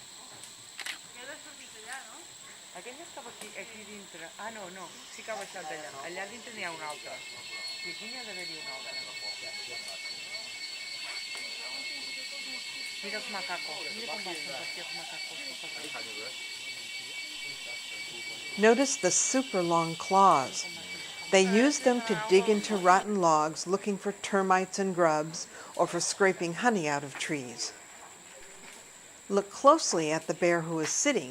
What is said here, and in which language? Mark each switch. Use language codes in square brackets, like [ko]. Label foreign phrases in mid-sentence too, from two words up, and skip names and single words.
[ca] Aquella estava aquí dintre. Ah, no, no. Sí que ha baixat d'allà. Allà dintre n'hi ha una altra. I aquí n'hi ha d'haver-hi una altra. Mira els macacos. Mira com baixen per aquí els macacos. [en] Notice the super long claws. They use them to dig into rotten logs looking for termites and grubs or for scraping honey out of trees. Look closely at the bear who is sitting.